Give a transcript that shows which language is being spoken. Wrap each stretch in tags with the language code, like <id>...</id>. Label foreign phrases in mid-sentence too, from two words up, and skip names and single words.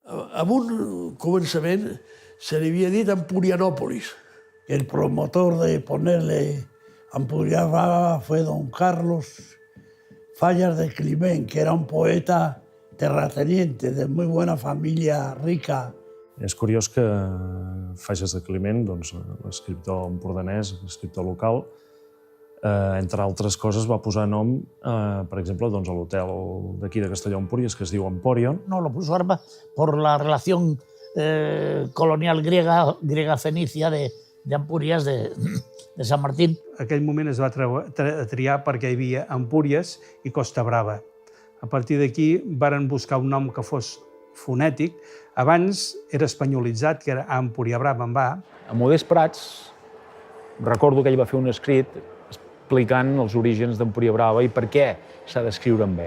<ca>en un començament se li havia dit Empurianópolis.</ca> <es>El promotor de ponerle Ampurias Brava fue don Carlos Fallas de Climent, que era un poeta terrateniente de muy buena familia rica.</es> <ca>És curiós que Falles de Climent, l'escriptor empordanès, l'escriptor local, entre altres coses va posar nom, per exemple, a l'hotel d'aquí de Castelló-Empúries, que es diu Emporion.</ca> <es>No, lo puso Arba por la relación colonial griega-fenicia de Empúries, de Sant Martín.</es> <ca>Aquell moment es va triar perquè hi havia Empúries i Costa Brava. A partir d'aquí varen buscar un nom que fos fonètic. Abans era espanyolitzat, que era Empúria Brava en va. A Modest Prats, recordo que ell va fer un escrit explicant els orígens d'Empúria Brava i per què s'ha d'escriure en B.</ca>